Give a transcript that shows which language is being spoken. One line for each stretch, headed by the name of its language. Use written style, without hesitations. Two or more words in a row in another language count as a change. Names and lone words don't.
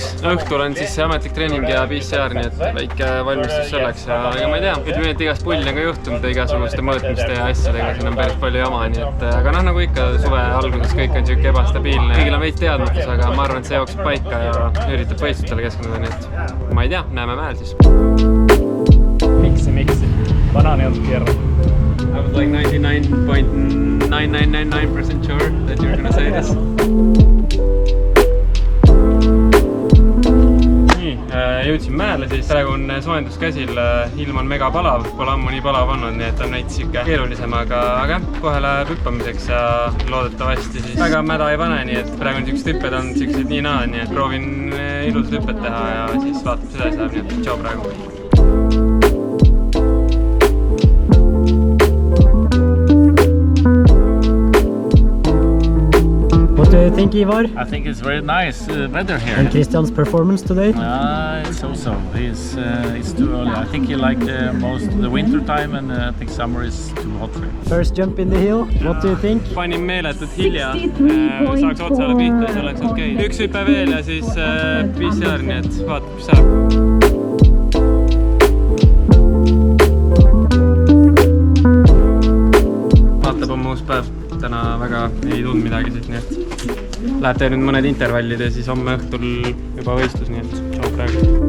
Estonian: Õhtul on siis ametlik treening ja PCR, nii et väike valmistus selleks ja ma ei tea, ütleme, et igast pulli on ka juhtunud ürituste mõõtmiste ja asjadega, siin on päris palju jama, nii et aga nagu ikka suve alguses kõik on siuke ebastabiilne. Kõigil on veits teadmatus, aga ma arvan, et see jookseb paika ja üritab võistlustele keskenduda, nii et ma ei tea, näeme mäel siis.
Finnish: Miksi. Banaani on kierra.
English: I was like 99.9999% sure that you're gonna say this.
Estonian: Jõudsin mäele siis, praegu on soojendus käsil, ilm on mega palav, pole ammu nii palav olnud, nii et on näiteks siuke keerulisem, aga jah, kohe läheb hüppamiseks ja loodetavasti siis väga mäda ei pane, nii et praegu on siuksed hüpped on siuksed nii naa, nii et proovin ilusad hüpped teha ja siis vaatab seda läheb, nii et tšau praegu.
English: What do you think, Ivar? I think it's very nice weather here. And Christian's performance today? It's so. It's too early. I think he liked most the winter time, and I think summer is too hot for him. First jump in the hill. What do you think?
Estonian: Panin meeletult hilja, saaks otsale pihta, siis oleks okei. Üks hüpe veel ja siis PCR, nii et vaatab, mis saab. Vaatab on uus päev. Täna väga ei tundnud midagi siit, nii et läheb teha nüüd mõned intervallid ja siis homme õhtul juba võistlus, nii et tšau praegu.